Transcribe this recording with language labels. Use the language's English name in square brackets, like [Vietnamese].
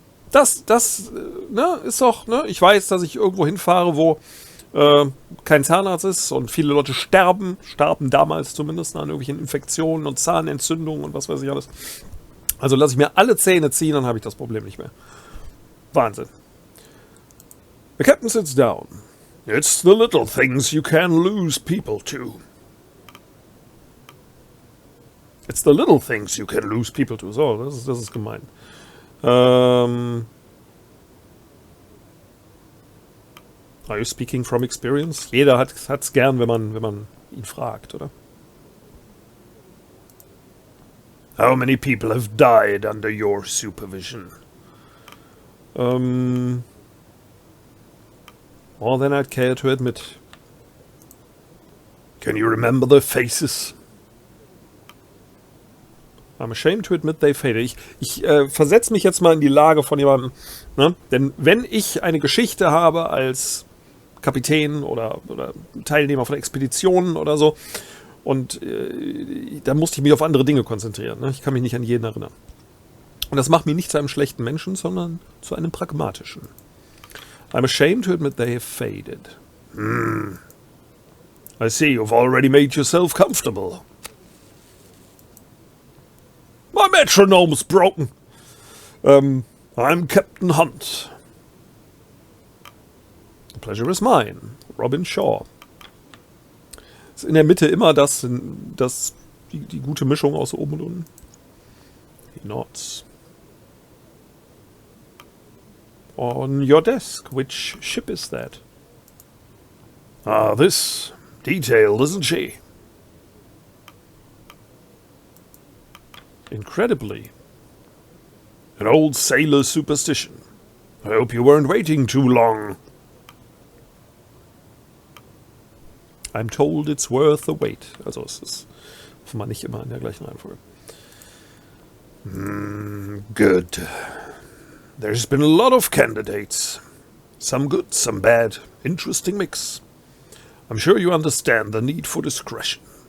[German] Das ne, ist doch, ne? Ich weiß, dass ich irgendwo hinfahre, wo kein Zahnarzt ist und viele Leute starben damals zumindest an irgendwelchen Infektionen und Zahnentzündungen und was weiß ich alles. Also lasse ich mir alle Zähne ziehen, dann habe ich das Problem nicht mehr. Wahnsinn. [English] The captain sits down. It's the little things you can lose people to. It's the little things you can lose people to. [German] So, das ist gemein. [English] Are you speaking from experience? [German] Jeder hat's gern, wenn man ihn fragt, oder? [English] How many people have died under your supervision? More than I'd care to admit. Can you remember their faces? I'm ashamed to admit they faded. [German] Ich versetze mich jetzt mal in die Lage von jemandem. Ne? Denn wenn ich eine Geschichte habe als Kapitän oder Teilnehmer von Expeditionen oder so, und dann musste ich mich auf andere Dinge konzentrieren. Ne? Ich kann mich nicht an jeden erinnern. Und das macht mich nicht zu einem schlechten Menschen, sondern zu einem pragmatischen. [English] I'm ashamed to admit they have faded. I see you've already made yourself comfortable. My metronome's broken. I'm Captain Hunt. The pleasure is mine. Robin Shaw. [German] Ist in der Mitte immer die gute Mischung aus oben und unten. [English] He nods. On your desk, which ship is that? Ah, this. Detailed, isn't she? Incredibly. An old sailor superstition. I hope you weren't waiting too long. I'm told it's worth the wait. [German] Also es ist offenbar nicht immer in der gleichen Reihenfolge. [English] Good. There's been a lot of candidates. Some good, some bad. Interesting mix. I'm sure you understand the need for discretion.